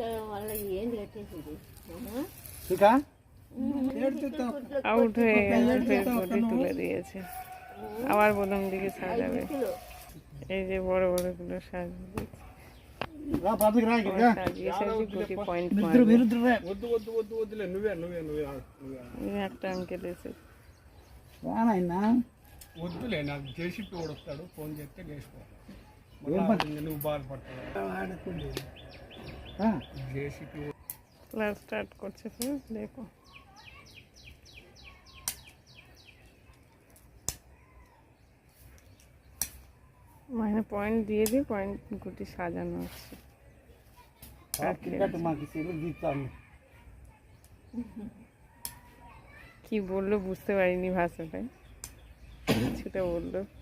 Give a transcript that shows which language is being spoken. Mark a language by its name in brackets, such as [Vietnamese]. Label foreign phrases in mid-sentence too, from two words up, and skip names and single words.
[Bangla] আউট হয়ে গেছে, ফের গুটি তুলে দিয়েছে, আবার প্রথম দিকে সাজাবে। এই যে বড় বড় গুলো সাজিয়ে দিয়েছে, গুটি পয়েন্ট একটা [Telugu] అంకెల్ వేసి వద్దులే నాకు జేసీపీ ఓడొస్తాడు ఫోన్ చేస్తే లేచిపోవాలి నువ్వు బాధపడతావు జేసీపీ [English] class start [Bangla] করছে। ফির দেখো মানে পয়েন্ট দিয়ে দিয়ে পয়েন্ট গুটি সাজানো হচ্ছে। কি বললো বুঝতে পারিনি ভাষাটায়, কিছুটা বললো।